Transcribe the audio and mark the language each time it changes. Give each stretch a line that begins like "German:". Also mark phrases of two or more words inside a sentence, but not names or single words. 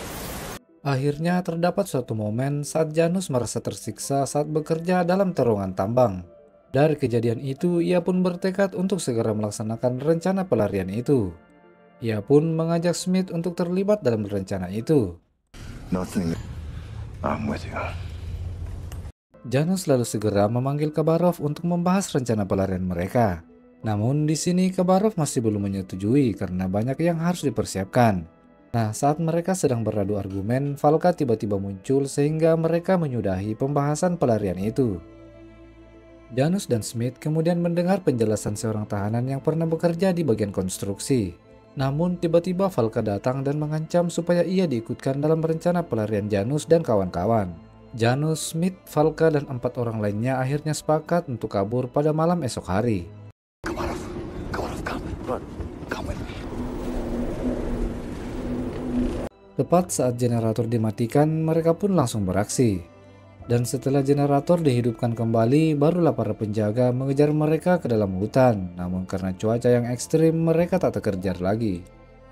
Indonesian: Akhirnya terdapat suatu momen saat Janus merasa tersiksa saat bekerja dalam terowongan tambang. Dari kejadian itu, ia pun bertekad untuk segera melaksanakan rencana pelarian itu. Ia pun mengajak Smith untuk terlibat dalam rencana itu.
English: Nothing. I'm with you.
Indonesian: Janus lalu segera memanggil Kabarov untuk membahas rencana pelarian mereka. Namun di sini Kabarov masih belum menyetujui karena banyak yang harus dipersiapkan. Nah, saat mereka sedang beradu argumen, Valka tiba-tiba muncul sehingga mereka menyudahi pembahasan pelarian itu. Janus dan Smith kemudian mendengar penjelasan seorang tahanan yang pernah bekerja di bagian konstruksi. Namun tiba-tiba Valka datang dan mengancam supaya ia diikutkan dalam rencana pelarian Janus dan kawan-kawan. Janus, Smith, Valka, dan 4 orang lainnya akhirnya sepakat untuk kabur pada malam esok hari.
English: Kamarov, come. Run. Come with me.
Indonesian: Tepat saat generator dimatikan, mereka pun langsung beraksi. Dan setelah generator dihidupkan kembali, barulah para penjaga mengejar mereka ke dalam hutan. Namun karena cuaca yang ekstrim, mereka tak terkejar lagi.